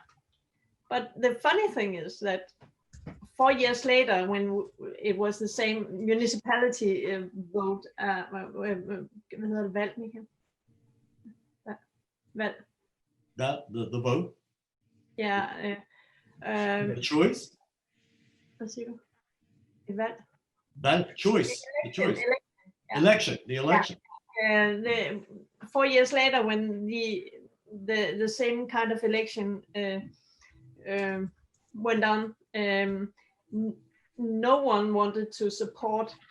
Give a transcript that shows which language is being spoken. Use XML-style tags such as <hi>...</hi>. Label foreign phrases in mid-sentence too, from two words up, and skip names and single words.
<en>But the funny thing is that 4 years later, when it was the same municipality vote, The vote, yeah, the choice,</en> <da>hvad siger du? Valg?</da> <en>that choice, the choice, Yeah. election, the election. The 4 years later, when the same kind of election went on, no one wanted to support</en>